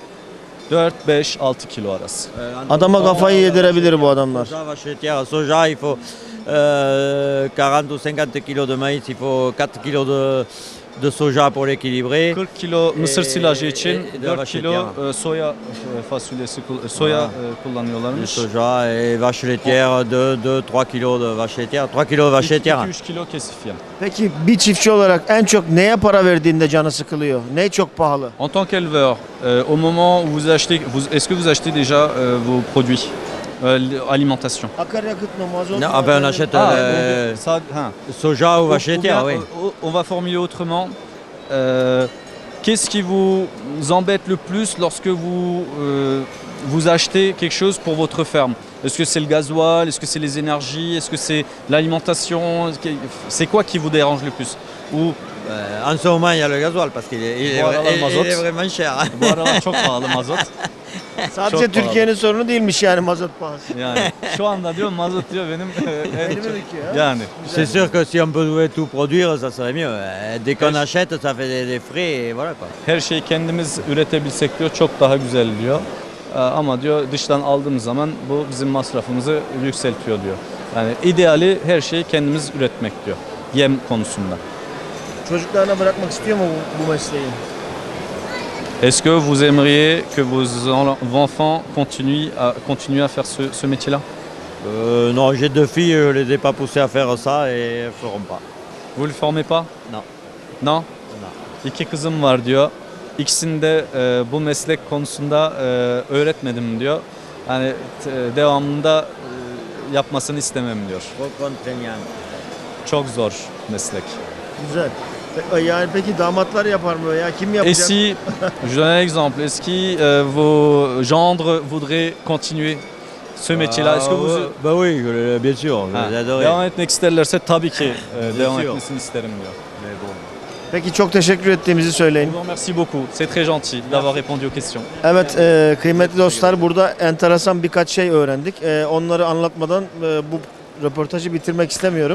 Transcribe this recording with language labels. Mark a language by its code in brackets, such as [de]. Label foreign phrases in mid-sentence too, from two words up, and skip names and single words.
[tr] 4-5-6 kilo arası. Adama kafayı yedirebilir bu adamlar. [fr] Soja, vache laitière, soja, il faut 40 ou 50 kilos de maïs, il faut 4 kilos de soja pour l'équilibrer. [tr] 40 kilo mısır silajı için [fr] de [tr] 4 [fr] vache [tr] kilo [fr] laitière. [tr] soya fasulyesi, soya [fr] Du [tr] kullanıyorlarmış. [fr] soja et vache laitière, 2-3 kilos de vache laitière, 3 kilos de vache laitière. [tr] 2-3 kilo kesif yem. Peki bir çiftçi olarak en çok neye para verdiğinde canı sıkılıyor? Ne çok pahalı? [fr] En tant qu'éleveur, au moment où vous achetez, est-ce que vous achetez déjà vos produits, alimentation? [tr] Akaryakıt mı, mazot [fr] Non, [tr] mu? [fr] enfin, on achète soja ou vache Ou laitière, bien, oui. on va formuler autrement. Qu'est-ce qui vous embête le plus lorsque vous achetez quelque chose pour votre ferme? Est-ce que c'est le gasoil? Est-ce que c'est les énergies? Est-ce que c'est l'alimentation? C'est quoi qui vous dérange le plus? Ou En ce moment, il y a le gasoil parce qu'il est, Voilà, le mazot. il est vraiment cher. [tr] bu aralar çok pahalı mazot. Sadece Çok Türkiye'nin sorunu değilmiş yani mazot pahası. Yani şu anda diyor mazot diyor benim Elime büküyor. ha? yani. [fr] C'est sûr que si on pouvait tout produire, ça serait mieux. Dès qu'on achète, ça fait des frais et voilà quoi. [tr] Her şeyi kendimiz üretebilsek diyor çok daha güzel diyor. Ama diyor dıştan aldığımız zaman bu bizim masrafımızı yükseltiyor diyor. Yani ideali her şeyi kendimiz üretmek diyor. Yem konusunda. Çocuklarına bırakmak istiyor mu bu mesleği? [fr] Est-ce que vous aimeriez que vos enfants continuent à faire ce métier-là? Non, j'ai 2 filles, je les ai pas poussées à faire ça et elles ne feront pas. Vous le formez pas? Non. Non? Non. [tr] 2 kızım var diyor. İkisini de bu meslek konusunda öğretmedim diyor. Yani devamında yapmasını istemem diyor. [fr] Trop contraignant. [tr] Çok zor meslek. Güzel. Yani peki damatlar yapar mı ya? Kim [fr] Et [tr] yapacak? [fr] si, je donne un exemple, est-ce que vos gendres voudraient continuer ce métier-là? Est-ce que vous... Bah oui, bien sûr, [tr] Ha, [fr] je les adorais. [tr] devam etmek isterlerse tabii ki devam [fr] sûr. [tr] etmesini isterim diyor. [fr] Mais bon. [tr] Peki çok teşekkür ettiğimizi [fr] Je [tr] söyleyin. [fr] vous remercie beaucoup, c'est très gentil d'avoir répondu aux questions. [tr] Evet kıymetli dostlar burada enteresan birkaç şey öğrendik. Onları anlatmadan bu röportajı bitirmek istemiyorum.